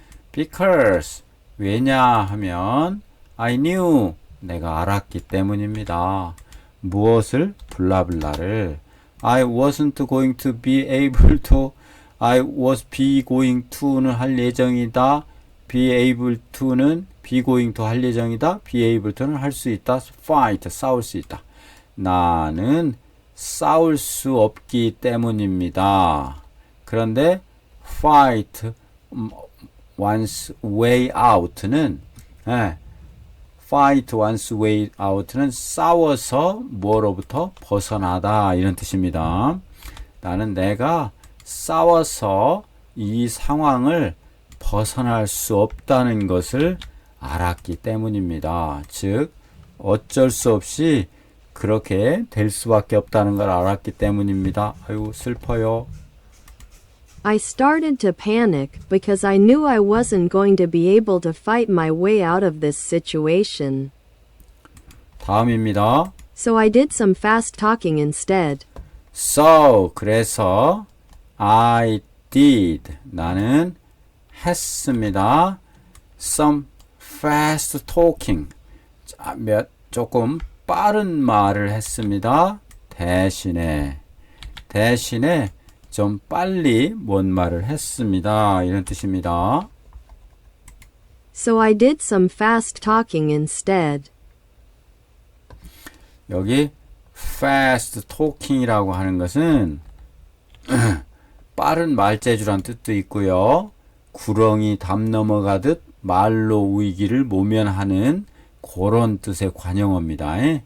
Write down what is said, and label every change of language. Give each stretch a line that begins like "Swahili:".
Korean: Because, 왜냐하면
English: I knew,
Korean: 내가 알았기 때문입니다. 무엇을? 블라블라를.
English: I wasn't going to be able to, I was be going to는
Korean: 할 예정이다.
English: be able to는 be going to
Korean: 할 예정이다. be able to는 할 수 있다. fight 싸울 수 있다. 나는 싸울 수 없기 때문입니다. 그런데 fight one's way out는 fight one's way out는 싸워서 뭐로부터 벗어나다 이런 뜻입니다. 나는 내가 싸워서 이 상황을 벗어날 수 없다는 것을 알았기 때문입니다. 즉 어쩔 수 없이 그렇게 될 수밖에 없다는 걸 알았기 때문입니다. 아유 슬퍼요.
English: I started to panic because I knew I wasn't going to be able to fight my way out of this situation.
Korean: 다음입니다.
English: So I did some fast talking instead.
Korean: So 그래서
English: I did
Korean: 나는 했습니다.
English: Some fast talking
Korean: 조금 빠른 말을 했습니다. 대신에 좀 빨리 뭔 말을 했습니다. 이런 뜻입니다.
English: So I did some fast talking instead.
Korean: 여기 fast talking이라고 하는 것은 빠른 말재주란 뜻도 있고요. 구렁이 담 넘어가듯 말로 우기를 모면하는 그런 뜻의 관용어입니다.